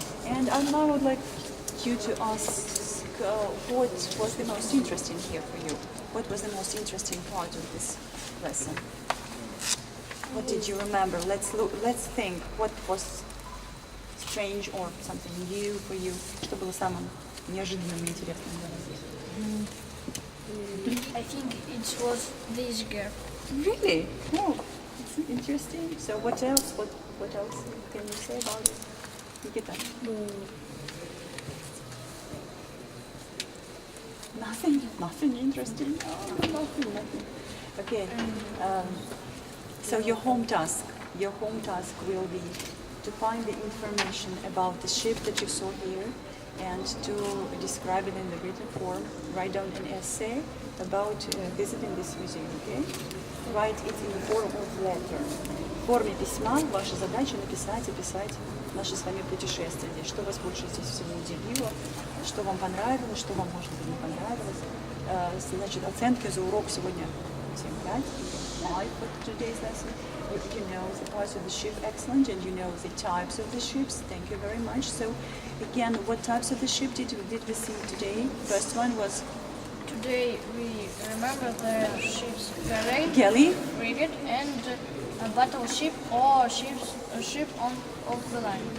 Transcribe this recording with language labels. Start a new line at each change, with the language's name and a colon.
English: And now I would like you to ask what was the most interesting here for you? What was the most interesting part of this lesson? What did you remember? Let's look. Let's think. What was strange or something new for you?
Russian: Что было самым неожиданным и интересным для вас?
English: I think it was this girl. Really? Oh, it's interesting. So what else? What What else can you say about it? Nikita? Nothing interesting. Oh, nothing. Okay. So your home task will be to find the information about the ship that you saw here and to describe it in the written form. Write down an essay about visiting this museum, okay? Write it in the form of letter.
Russian: В форме письма ваша задача описать наше с вами путешествие. Что вас больше здесь всего удивило, что вам понравилось, что вам, может быть, не понравилось. Значит, оценки за урок сегодня 7-5, 5
English: for today's lesson. You know the parts of the ship, excellent, and you know the types of the ships. Thank you very much. So, again, what types of the ship did we see today? First one was Today we remember the ships galley, frigate, and a battleship or a ship of the line.